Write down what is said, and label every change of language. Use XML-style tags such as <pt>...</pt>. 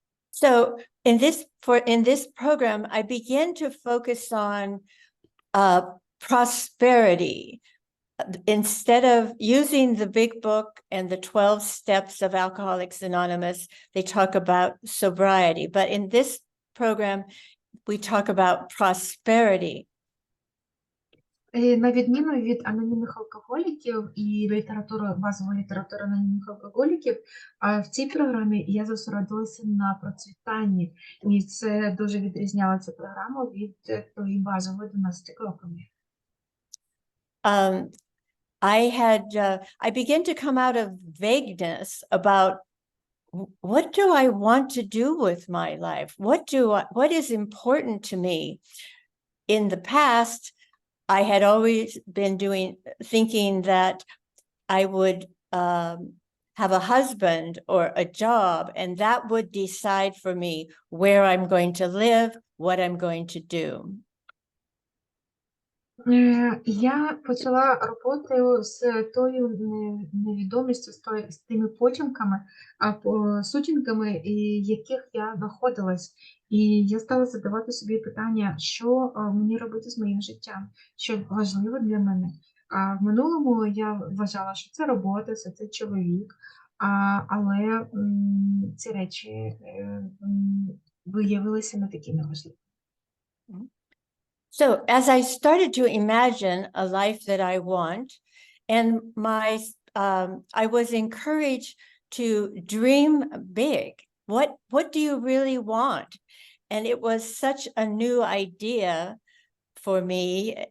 <en>So in this program, I began to focus on prosperity. Instead of using the big book and the 12 steps of Alcoholics Anonymous, they talk about sobriety. But in this program, we talk about prosperity.</en> <uk>На відміну від анонімних алкоголіків і базової літератури анонімних алкоголіків, в цій програмі я зосередилася на процвітанні. І це дуже відрізняло цю програму від тої базової 12 кроками.</uk> <en>I began to come out of vagueness about what do I want to do with my life? What is important to me? In the past, I had always been thinking that I would have a husband or a job, and that would decide for me where I'm going to live, what I'm going to do.</en> <uk>Я почала роботу з тою невідомістю, з тими потімками, сутінками, яких я знаходилась. І я стала задавати собі питання, що мені робити з моїм життям, що важливо для мене. А в минулому я вважала, що це робота, це чоловік, але ці речі виявилися не такими важливими.</uk> <en>So as I started to imagine a life that I want, and I was encouraged to dream big. What do you really want? And it was such a new idea for me.</en>